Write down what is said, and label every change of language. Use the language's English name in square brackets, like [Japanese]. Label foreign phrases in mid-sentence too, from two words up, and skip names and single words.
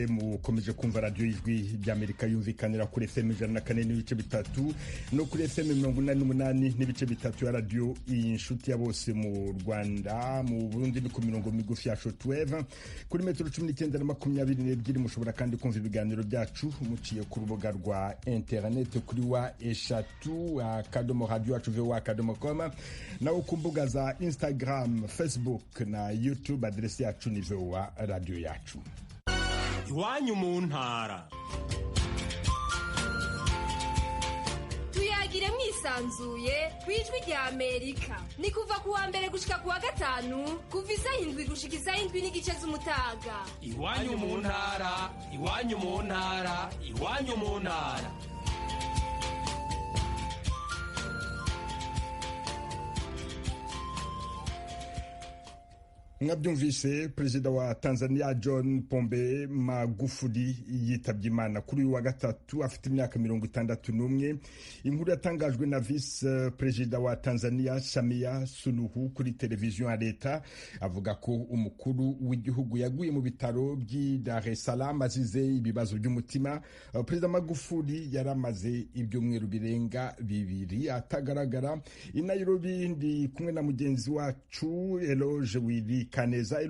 [Kinyarwanda] Mukomeje kumva radiyo y'ijwi ry'Amerika yumvikanira kuri FM 104 n'ibice bitatu no kuri FM 88 n'ibice bitatu ya radiyo inshuti ya bose mu Rwanda. Mu Burundi ni ku mirongo migufi ya shortwave kuri metero 19 na 22. Mushobora kandi kumva ibiganiro byacu muciye ku rubuga rwa internet kuri wa eshatu akadomo radio yacu voa.com, naho ku mbuga za Instagram, Facebook na YouTube adresi yacu ni voa radio yacu. [Rundi] Iwanyu mu ntara. Tuyagire mwisanzuye kwijwi rya Amerika. Ni kuva kuwa mbere gushika kuwa gatanu kuva isaha 7 gushika isaha 7 n'igice z'umutaga. Iwanyu mu ntara, iwanyu mu ntara, iwanyu mu ntara. Mwabyumvise, perezida wa Tanzania John Pombe Magufuli yitabye Imana kuri uyu wa gatatu afite imyaka 61. Inkuru yatangajwe na vice perezida wa Tanzania Samia Suluhu kuri televiziyo ya leta avuga ko umukuru w'igihugu yaguye mu bitaro by'i Dar es Salaam azize ibibazo by'umutima. Perezida Magufuli yaramaze ibyumweru birenga 2 atagaragara. I Nairobi ndi kumwe na mugenzi wacu Eloge Wili Kaneza.